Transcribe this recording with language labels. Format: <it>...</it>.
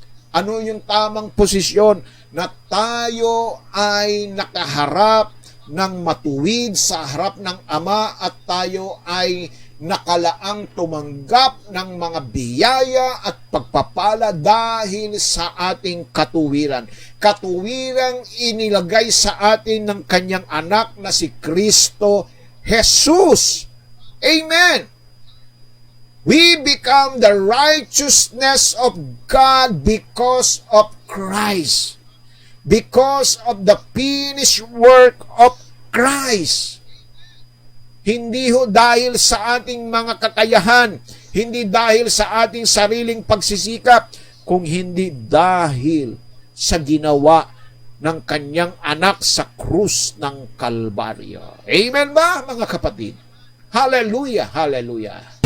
<tl>Ano yung tamang posisyon? Na tayo ay nakaharap ng matuwid sa harap ng Ama at tayo ay nakalaang tumanggap ng mga biyaya at pagpapala dahil sa ating katuwiran. Katuwirang inilagay sa atin ng kanyang anak na si Kristo Jesus. Amen!</tl> <en>We become the righteousness of God because of Christ. Because of the finished work of Christ.</en> <tl>Hindi ho dahil sa ating mga kakayahan, hindi dahil sa ating sariling pagsisikap, kung hindi dahil sa ginawa ng kanyang anak sa krus ng Kalbaryo. Amen ba, mga kapatid? Hallelujah, hallelujah.</tl>